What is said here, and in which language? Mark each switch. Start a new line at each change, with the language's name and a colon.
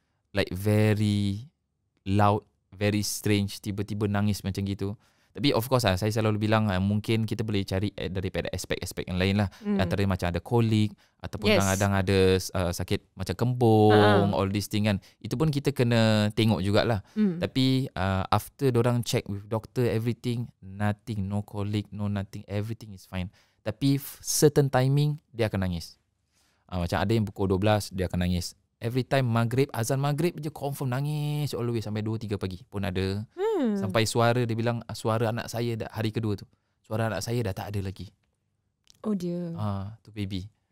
English: Like very loud, very strange.
Malay: Tiba-tiba nangis macam gitu. Tapi of course saya selalu bilang mungkin kita boleh cari daripada aspek-aspek yang lain lah. Antaranya macam ada kolik. Ataupun kadang-kadang ada sakit macam kembung,
English: all this thing
Malay: kan. Itu pun kita kena tengok jugalah.
English: Tapi after dorang check with doctor, everything, nothing, no colic, no nothing, everything is fine.
Malay: Tapi certain timing, dia akan nangis. Macam ada yang pukul 12, dia akan nangis. Every time maghrib, azan maghrib je confirm nangis
English: all the way
Malay: sampai 2-3 pagi pun ada. Sampai suara, dia bilang suara anak saya dah, hari kedua tu, suara anak saya dah tak ada lagi. Oh dia. Tu baby.